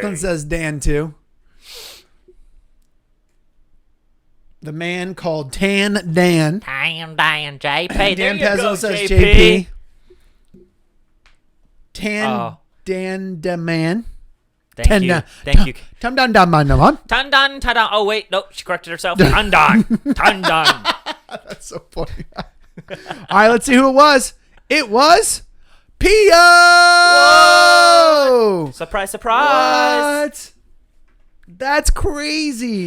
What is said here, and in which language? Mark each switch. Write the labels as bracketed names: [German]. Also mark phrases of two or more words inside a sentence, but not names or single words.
[English] Declan says Dan too. The man called Tan Dan. I am dying, JP. Dan There you Pesnell go, says JP. Tan Oh. Dan the man. Thank you. Thank you. Tum dum dum dum dum. Tundan, tada. Oh, wait. Nope. She corrected herself. Tundan. Tundan. That's so funny. All right, let's see who it was. It was Pia. Whoa! Surprise, surprise. What? That's crazy.